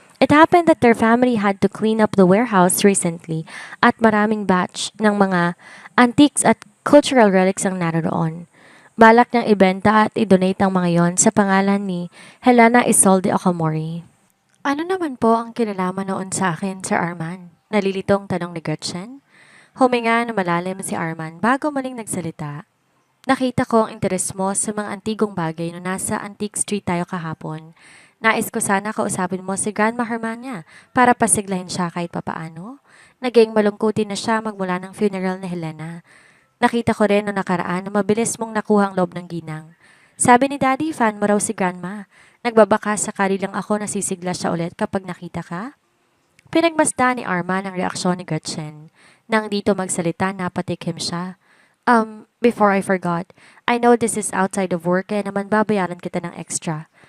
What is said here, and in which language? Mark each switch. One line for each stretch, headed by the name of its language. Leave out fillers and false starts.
English: It happened that their family had to clean up the warehouse recently
Filipino: at maraming batch ng mga antiques at cultural relics ang naroon. Balak niyang ibenta at i-donate ang mga yon sa pangalan ni Helena Isolde Okomori. Ano naman po ang kinalaman noon sa akin, Sir Arman? Nalilitong tanong ni Gretchen. Huminga na malalim si Arman bago maling nagsalita. Nakita ko ang interes mo sa mga antigong bagay no nasa Antique Street tayo kahapon. Nais ko sana kausapin mo si Grandma Hermania para pasiglahin siya kahit papaano. Naging malungkutin na siya magmula ng funeral ni Helena. Nakita ko rin no nakaraan na mabilis mong nakuha ang loob ng ginang. Sabi ni Daddy, fan mo raw si Grandma. Nagbabaka sakali lang ako nasisigla siya ulit kapag nakita ka. Pinagmasdan ni Arman ang reaksyon ni Gretchen. Nang dito magsalita, napatikim siya.
English: Before I forgot, I know this is outside of work
Filipino: kaya naman babayaran kita ng extra.